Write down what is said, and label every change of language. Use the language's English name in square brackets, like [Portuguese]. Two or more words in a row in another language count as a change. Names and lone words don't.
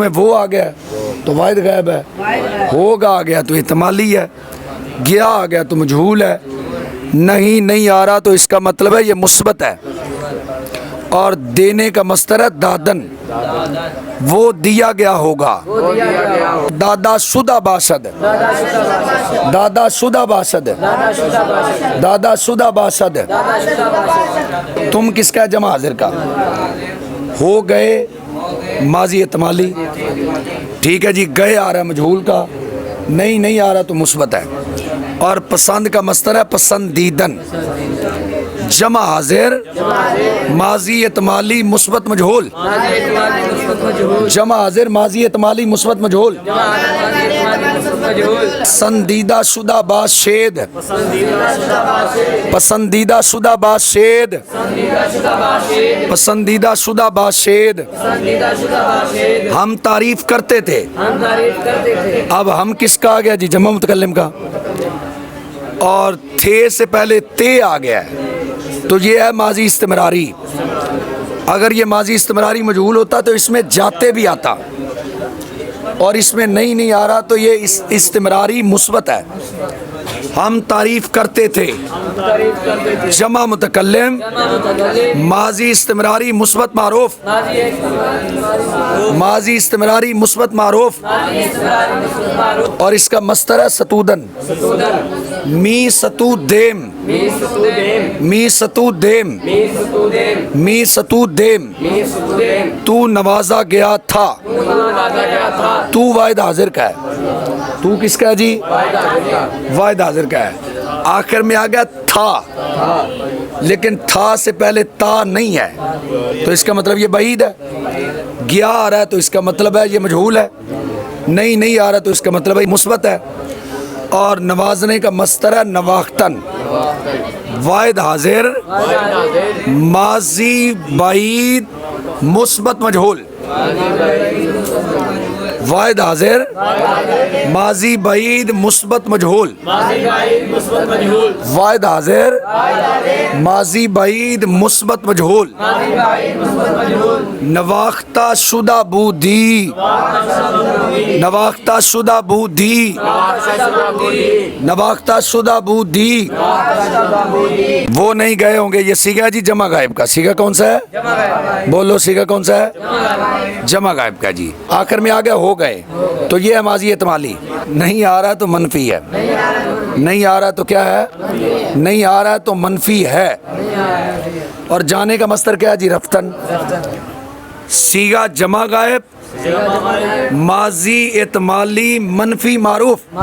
[Urdu] میں وہ آ گیا تو واحد غائب ہے ہوگا آ گیا تو احتمالی ہے گیا آ گیا تو مجہول ہے نہیں آ رہا تو اس کا مطلب ہے یہ مثبت ہے اور دینے کا مصدر ہے دادن وہ دیا گیا ہوگا [Persian] دادا شدہ باشد دادا شدہ باشد [Urdu] دادا شدہ باشد تم کس کا جمع حاضر کا ہو گئے ماضی احتمالی ٹھیک ہے جی گئے آ رہا ہے مجہول کا نہیں آ رہا تو مثبت ہے اور پسند کا مصدر ہے پسندیدن جمع حاضر ماضی احتمالی مثبت مجہول جمع حاضر ماضی احتمالی مثبت مجہول [Persian] پسندیدہ شدہ باشید پسندیدہ شدہ باشید پسندیدہ شدہ باشید [Urdu] ہم تعریف کرتے تھے اب ہم کس کا آ گیا جی جمع متکلم کا اور تھے سے پہلے تے آ گیا ہے تو یہ ہے ماضی استمراری اگر یہ ماضی استمراری مجہول ہوتا تو اس میں جاتے بھی آتا اور اس میں نہیں آ رہا تو یہ استمراری مثبت ہے ہم تعریف کرتے تھے جمع متکلم ماضی استمراری مثبت معروف ماضی استمراری مثبت معروف اور اس کا مصدر ہے ستودن [Persian] می ستو دیم می ستو دیم [Urdu] می ستو دیم تو نوازا گیا تھا تو واحد حاضر کا ہے تو کس کا ہے جی واحد حاضر کا ہے آخر میں آ گیا تھا لیکن تھا سے پہلے تا نہیں ہے تو اس کا مطلب یہ بعید ہے گیا آ رہا ہے تو اس کا مطلب ہے یہ مجہول ہے نہیں آ رہا تو اس کا مطلب ہے مثبت ہے اور نوازنے کا مصدر ہے نواختن واحد حاضر ماضی بعید مثبت مجہول واحد حاضر ماضی بعید مثبت مجہول واحد حاضر ماضی بعید مثبت مجہول [Persian] نواختہ شدہ بودی نواختہ شدہ بودی [Urdu] نواختہ شدہ بودی وہ نہیں گئے ہوں گے یہ سیگا جی جمع غائب کا سیگا کون سا ہے بولو سیگا کون سا ہے جمع غائب کا جی آخر میں آ گیا ہو گئے تو یہ ہے ماضی احتمالی نہیں آ رہا تو منفی ہے نہیں آ رہا تو کیا ہے نہیں آ رہا تو منفی ہے اور جانے کا مصدر کیا ہے جی رفتن سیگا جمع غائب ماضی احتمالی منفی معروف